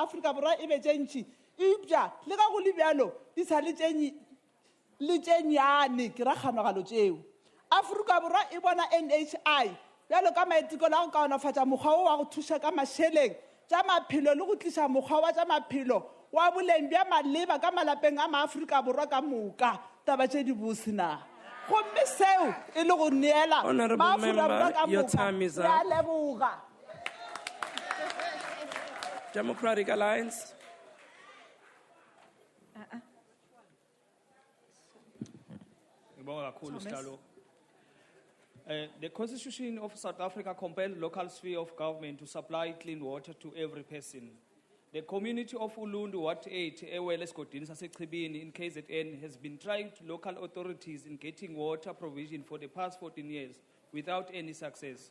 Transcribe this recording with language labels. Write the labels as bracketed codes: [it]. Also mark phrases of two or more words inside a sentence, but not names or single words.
[nso] Afrika Borwa e be tše ntši eupša le ka go le bjalo di sa le tše nnyane ke ra kganagalo tšeo Afrika Borwa e bona NHI bjalo ka maeteko la go kaonafatša mokgwa wo wa go thuša ka mašeleng tša maphelo le go tliša mokgwa wa tša maphelo wa boleng bja maleba ka malapeng a maAfrika Borwa ka moka taba tše di bosena gomme seo e le go neela maAfrika Borwa ka moka ya leboga [en] Democratic Alliance. The Constitution of South Africa compels local sphere of government to supply clean water to every person. The community of Ulundu, Ward 8, Ewele Skodini, Sasechibini in KZN has been trying to local authorities in getting water provision for the past 14 years without any success.